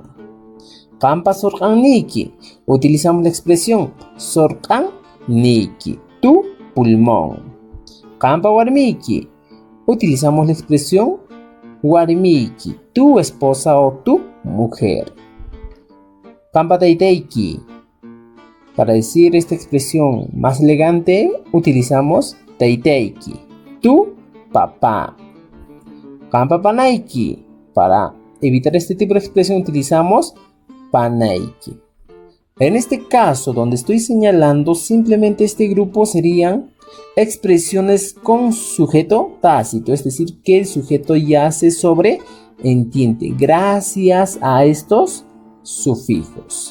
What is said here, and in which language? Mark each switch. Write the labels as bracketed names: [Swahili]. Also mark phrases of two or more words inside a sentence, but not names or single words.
[Quechua] Hampa sorqanniki, [Spanish] utilizamos la expresión sorqanniki, tu pulmón. [Quechua] Hampa warmiki, [Spanish] utilizamos la expresión warmiki, tu esposa o tu mujer. [Quechua] Hampa taytayki, [Spanish] para decir esta expresión más elegante, utilizamos taytayki, tu papá. [Quechua] Hampa panayki, [Spanish] para evitar este tipo de expresión utilizamos panayki. En este caso, donde estoy señalando, simplemente este grupo serían expresiones con sujeto tácito, es decir, que el sujeto ya se sobreentiende gracias a estos sufijos.